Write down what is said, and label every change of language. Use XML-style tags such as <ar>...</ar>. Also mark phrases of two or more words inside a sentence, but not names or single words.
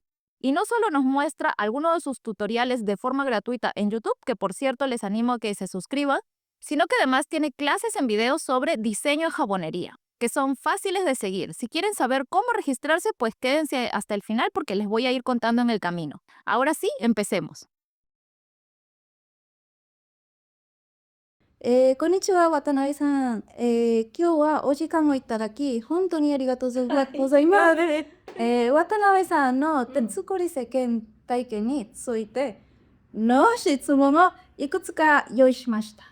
<es>Y no solo nos muestra algunos de sus tutoriales de forma gratuita en YouTube, que por cierto les animo a que se suscriban, sino que además tiene clases en video sobre diseño en jabonería, que son fáciles de seguir. Si quieren saber cómo registrarse, pues quédense hasta el final porque les voy a ir contando en el camino. Ahora sí, empecemos.</es> <ja>こんにちは、渡辺さん。今日はお時間をいただき、本当にありがとうございます。渡辺さんの手作り世間体験についての質問をいくつか用意しました。</ja>